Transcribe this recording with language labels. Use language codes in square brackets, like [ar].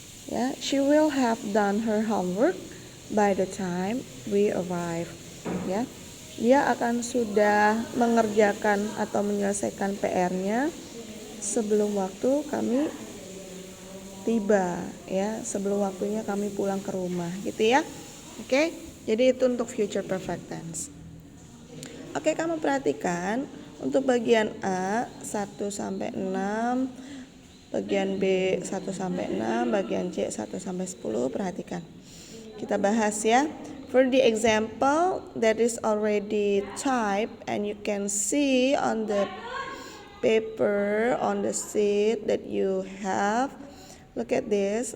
[en] Ya, she will have done her homework by the time we arrive. [id] Ya, dia akan sudah mengerjakan atau menyelesaikan PR-nya sebelum waktu kami tiba, ya, sebelum waktunya kami pulang ke rumah, gitu ya. Oke, jadi itu untuk future perfect tense. Oke, kamu perhatikan untuk bagian A 1 sampai 6, bagian B 1 sampai 6, bagian C 1 sampai 10, perhatikan. Kita bahas ya. [en] For the example that is already typed and you can see on the paper, on the sheet that you have. Look at this.